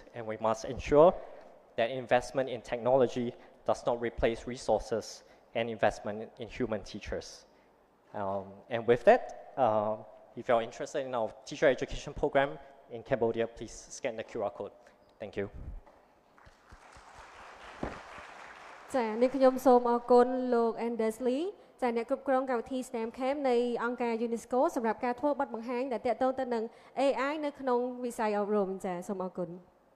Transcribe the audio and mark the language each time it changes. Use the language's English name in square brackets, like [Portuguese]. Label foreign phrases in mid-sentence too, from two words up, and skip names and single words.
[English] And we must ensure that investment in technology does not replace resources and investment in human teachers. And with that, if you're interested in our teacher education program in Cambodia, please scan the QR code. Thank you. [Khmer] ចា៎នេះខ្ញុំសូមអរគុណលោក Andersley ចា៎អ្នកគ្រប់គ្រងកម្មវិធី STEM Camp នៃអង្គការ UNESCO សម្រាប់ការធ្វើបទបង្ហាញដែលទាក់ទងទៅនឹង AI នៅក្នុងវិស័យអប់រំចា៎សូមអរគុណ